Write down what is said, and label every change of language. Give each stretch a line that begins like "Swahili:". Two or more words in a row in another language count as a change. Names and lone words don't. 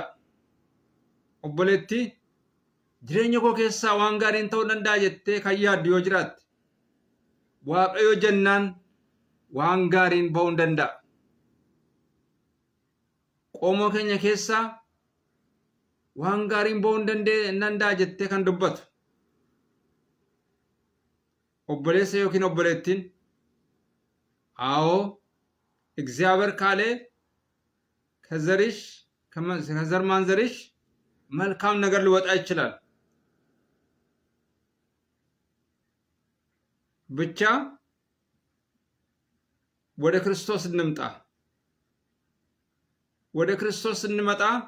Oromo: Obboleetti, jireenya koo keessaa waan gaariin ta'uu danda'a jettee kan yaaddu yoo jiraatte, Waaqayyo jennaan waan gaariin ba'uu danda'a. Qomoo keenya keessaa waan gaariin ba'uu danda'a jettee kan dubbatu obboleessa yookiin obboleettiin,
Amharic: አዎ እግዚአብሔር ካለ ከዘር ማንዘርሽ መልካም ነገር ሊወጣ ይችላል። ብቻ ወደ ክርስቶስ እንምጣ። ወደ ክርስቶስ እንመጣ